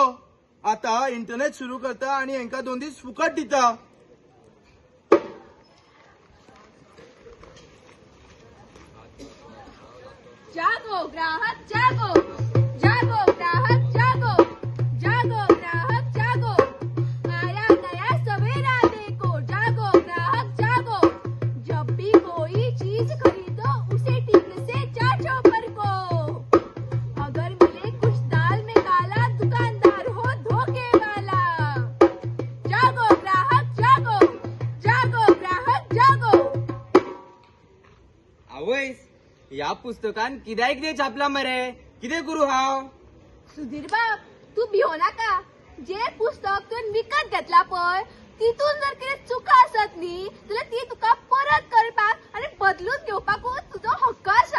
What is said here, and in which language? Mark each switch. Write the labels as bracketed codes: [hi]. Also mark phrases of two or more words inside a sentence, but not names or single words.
[kok] आता इंटरनेट सुरू करता आणि हेंका 2 दीस फुकट दिता. [hi] जागो ग्राहक जागो, ग्राहक जागो. आया नया सवेरा देखो. जागो ग्राहक जागो. जब भी कोई चीज खरीदो उसे ठीक से जांचो परखो. अगर मिले कुछ दाल में काला, दुकानदार हो धोखे वाला. जागो ग्राहक जागो, ग्राहक जागो. [kok] आवयस, या पुस्तकान कित्याक कितें छापला मरे? कितें करू हांव? सुधीर बाब, तू भिवो नाका. जे पुस्तक तूं विकत घेतला पळय, तितून जर कितें चुका आसत न्ही जाल्यार ती तुका परत करपाक आणि बदलून घेवपाकूच तुजो हक्क आसा.